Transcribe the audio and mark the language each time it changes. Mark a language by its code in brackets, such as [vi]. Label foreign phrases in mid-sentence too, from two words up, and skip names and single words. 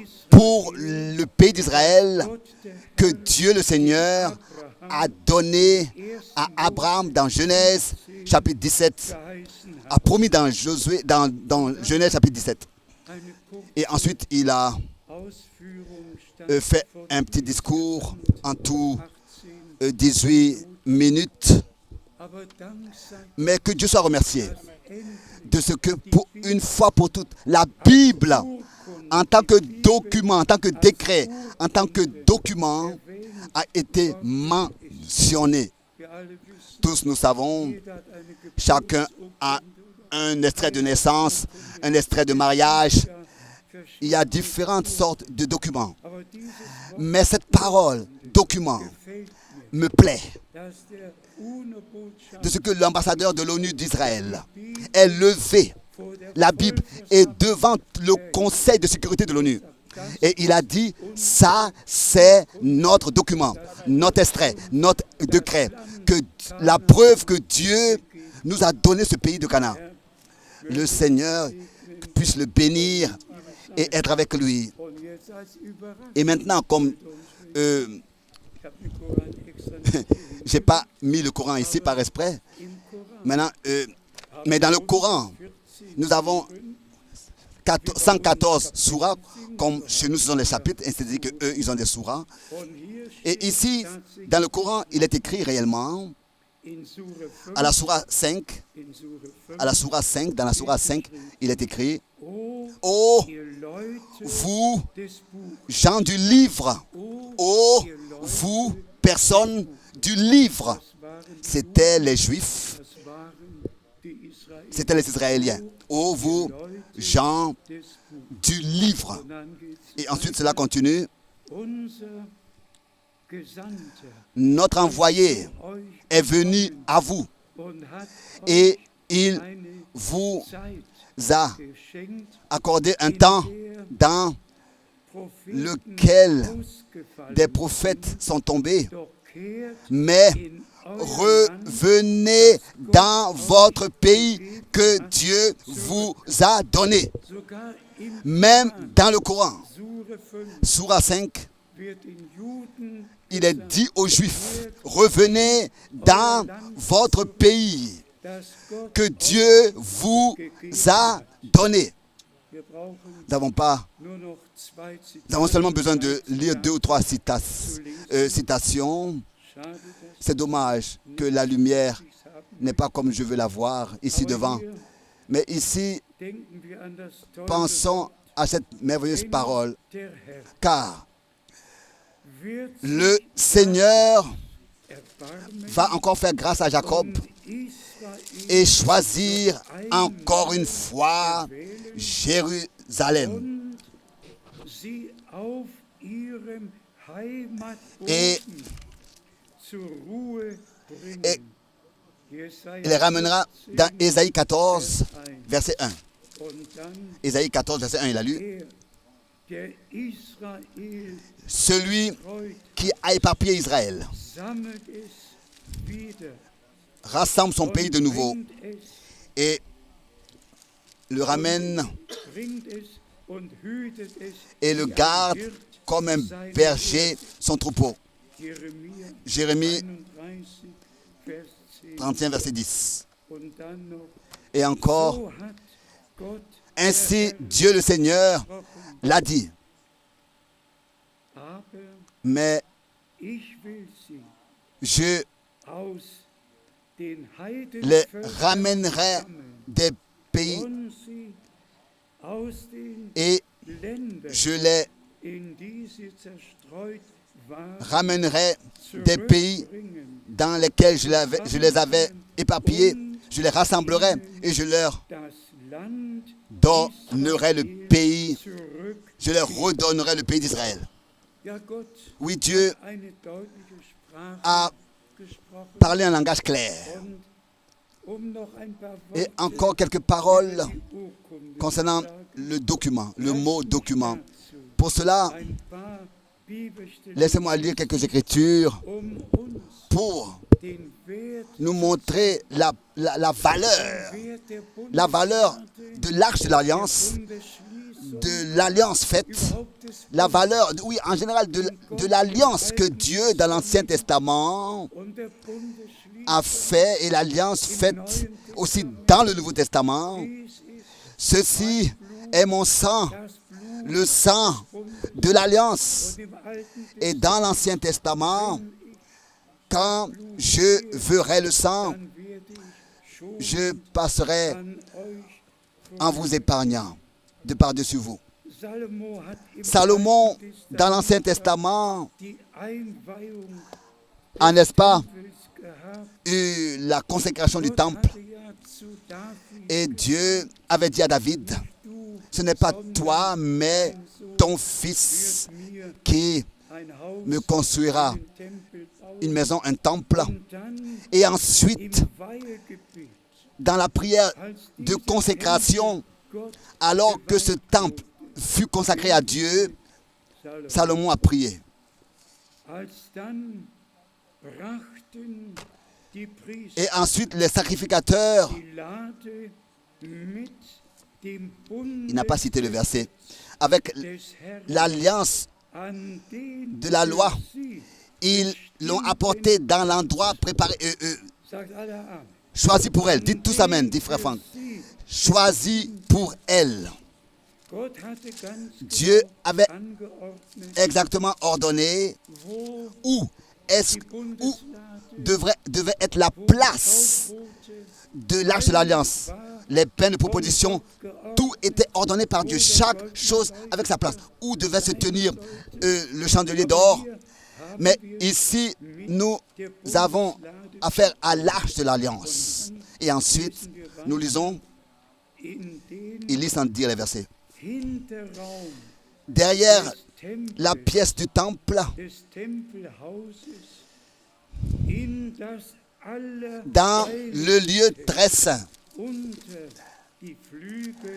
[fr] pour le pays d'Israël [de] Gott der [fr] que Dieu le Seigneur a donné à Abraham dans Genèse chapitre 17, [de] verheißen hat. [fr] a promis dans Genèse chapitre 17. [de] Eine kurze [fr] Et ensuite, il a [de] Ausführung stand [fr] fait [de] vor [fr] un petit discours en tout 18. 18 minutes. [de] Aber Dank sei [fr] Mais que Dieu soit remercié [de] endlich [fr] de ce que, pour une fois pour toutes, la Bible, [de] Urkunde [fr] en tant que document, en tant que décret, en tant que document, a été mentionnée. [de] wir alle wissen, [fr] Tous nous savons, [de] jeder hat eine [fr] chacun a un extrait de naissance, un extrait de mariage. Il y a différentes sortes de documents. [de] Aber dieses Wort [fr] Mais cette parole, document, [de] gefällt mir, [fr] me plaît. [de] dass der UNO-Botschafter [fr] De ce que l'ambassadeur de l'ONU d'Israël est levé, [de] vor der [fr] la Bible, est devant le Conseil de sécurité de l'ONU. Et il a dit, ça c'est notre document, notre extrait, notre décret, que la preuve que Dieu nous a donné ce pays de Canaan. Le Seigneur puisse le bénir et être avec lui. [de] und jetzt als Überraschung. [fr] Et maintenant, comme [de] Ich habe den Koran extra nicht [fr] je n'ai pas mis le Coran ici par exprès, [de] im Koran. [fr] maintenant, mais dans le Coran, 14 nous avons 114 surahs, comme chez nous ce sont les chapitres, et c'est-à-dire qu'eux, ils ont des surahs. [de] Und hier [fr] Et [de] steht [fr] ici, [de] tatsächlich [fr] dans le Coran, il est écrit réellement, [de] in Sure 5, [fr] à la surah 5, [de] in Sure 5, [fr] à la surah 5, dans la surah 5, il est écrit, [de] O [fr] ô [de] ihr Leute [fr] vous, [de] des Buches, [fr] gens du livre, [de] O [fr] ô [de] ihr Leute, [fr] vous, personnes du livre. [de] das waren, [fr] C'était les Juifs, [de] das waren die Israeliten, [fr] c'était les Israéliens. Ô vous, gens [de] des Buches. [fr] du livre. [de] Und dann geht's [fr] Et ensuite, cela continue. [de] unser Gesandter [fr] Notre envoyé [de] euch [fr] est venu à vous [de] und hat [fr] et il [de] eine [fr] vous [de] Zeit [fr] a [de] geschenkt, [fr] accordé un temps dans [de] Propheten [fr] lequel [de] ausgefallen, [fr] des prophètes sont tombés. [de] doch kehrt [fr] Mais [de] in euer Land [fr] revenez dans votre pays que Dieu vous a donné. [de] sogar im [fr] Même dans le Coran, [de] Sure 5 [fr] Surah 5, [de] wird den Juden [fr] il est dit aux Juifs, revenez dans votre pays [de] dass Gott [fr] que Dieu vous a donné. [de] wir brauchen [fr] Nous n'avons pas, [de] nur noch 2 [fr] nous avons [de] Zitate. [fr] seulement besoin de lire 2 ou 3 citations. [de] Schade, dass [fr] C'est dommage que la lumière [de] wir es haben. [fr] n'est pas comme je veux la voir ici [de] Aber [fr] devant. [de] hier [fr] Mais ici, [de] denken wir an das tolle [fr] pensons à cette merveilleuse [de] Wort, [fr] parole, [de] der Herr [fr] car [de] wird [fr] le Seigneur [de] erbarmen [fr] va encore faire grâce à Jacob [de] und Israel [fr] et choisir encore une fois Jérusalem. [de] und sie auf ihrem Heimatboden [fr] Et- [de] zur Ruhe bringen. [fr] et [de] Jesaja [fr] Il les ramènera dans [de] 14, [fr] Ésaïe 14, [de] Vers 1. [fr] verset 1. [de] Und dann [fr] Ésaïe 14, verset 1, il a lu. [de] er, der Israel [fr] celui [de] treut, [fr] qui a éparpillé Israël, [de] sammelt es wieder [fr] rassemble son pays [de] und [fr] de nouveau [de] bringt es, [fr] et le ramène [de] bringt es und hütet es, [fr] et le [de] wie ein [fr] garde [de] Hirt [fr] comme un [de] seine [fr] berger [de] Herde. [fr] son troupeau. [de] Jeremia [fr] Jérémie [de] 31, Vers 10. [fr] 31, verset 10. [de] Und dann noch, [fr] Et encore, [de] so hat Gott [fr] ainsi Dieu le Seigneur [de] gesprochen, [fr] l'a dit, [de] aber [fr] mais [de] ich will sie [fr] je [de] aus den [fr] les [de] Heidenvölkern [fr] ramènerai [de] sammeln [fr] des pays [de] und sie aus den [fr] et [de] Ländern, [fr] je les [de] in die sie zerstreut waren, [fr] ramènerai des pays [de] zurückbringen, [fr] dans lesquels je les avais éparpillés, je les rassemblerai et je leur [de] das Land [fr] donnerai le [de] Israel [fr] pays, [de] zurück. [fr] je leur redonnerai le pays d'Israël. [de] Ja, Gott [fr] Oui, Dieu [de] hat eine deutliche Sprache [fr] a [de] gesprochen. [fr] parlé un langage clair. [de] Und noch ein paar [fr] Et [de] Worte [fr] encore quelques paroles [de] über die Urkunde [fr] concernant [de] sagen. [fr] le document, le mot document. [de] Dazu [fr] Pour cela, [de] ein paar Bibelstellen, [fr] laissez-moi lire quelques écritures [de] uns [fr] pour [de] den Wert, [fr] nous montrer la valeur, [de] Wert der [fr] la valeur [de] Bundesrate, [fr] de l'arche de l'alliance, [de] Bundesschließung, [fr] de l'alliance faite, [de] überhaupt des [fr] la valeur, oui, en général, de l'alliance que Dieu, dans l'Ancien Testament, [de] und der Bundesschließung. [fr] a fait et l'alliance faite aussi dans le Nouveau Testament. [de] Dies ist [fr] Ceci est mon sang, [de] das Blut [fr] le sang de l'alliance. [de] und im Alten [fr] Et dans l'Ancien Testament, quand je verrai le sang, [de] Testament werde ich schon [fr] je passerai [de] an euch [fr] en vous épargnant de par-dessus vous. [de] Salomo hat im [fr] Salomon, [de] Alten [fr] dans l'Ancien [de] Testament [fr] Testament, [de] die Einweihung [fr] a, n'est-ce pas, [de] Tempels gehabt. [fr] eu la consécration du [de] Gott [fr] temple. [de] hatte ja zu David [fr] Et Dieu avait dit à David, [de] du [fr] ce n'est pas toi, mais ton fils [de] wirst mir [fr] qui [de] ein Haus, [fr] me construira [de] einen Tempel bauen. [fr] une maison, un temple. [de] Und dann [fr] Et [de] im [fr] ensuite, [de] Weihegebet, [fr] dans la prière [de] als [fr] de [de] dieser [fr] consécration, [de] Tempel Gott [fr] alors que ce temple fut consacré à Dieu, [de] Salomo, [fr] Salomon a prié. [de] als dann brachten die Priester [fr] Et ensuite, les sacrificateurs, [de] die Lade mit dem [fr] il n'a pas cité le verset, avec [de] des Herrn [fr] l'alliance [de] an den [fr] de la loi, [de] für sie, [fr] ils l'ont apporté dans l'endroit préparé, [de] sagt alle Amen, [fr] choisi pour elle. Dites tous Amen, dit frère Franck. [de] sie. [fr] Choisi pour elle. [de] Gott hatte ganz [fr] Dieu [de] genau [fr] avait [de] angeordnet, [fr] exactement ordonné [de] wo [fr] où est-ce [de] die [fr] où [de] Bundeslade, [fr] devait être la [de] wo die [fr] place [de] Taufboote, [fr] de l'arche de l'alliance. Les peines de proposition, tout était ordonné par Dieu. Chaque chose avec sa place. Où devait se tenir le chandelier d'or. Mais ici, nous avons affaire à l'arche de l'alliance. Et ensuite, nous lisons, [de] in den [fr] il lit sans dire les versets. [de] Hinterraum [fr] Derrière [de] des Tempels, [fr] la pièce du temple, [de] des Tempelhauses, in das [fr] dans [de] Allerheiligste, [fr] le lieu très saint, [de] unter die Flügel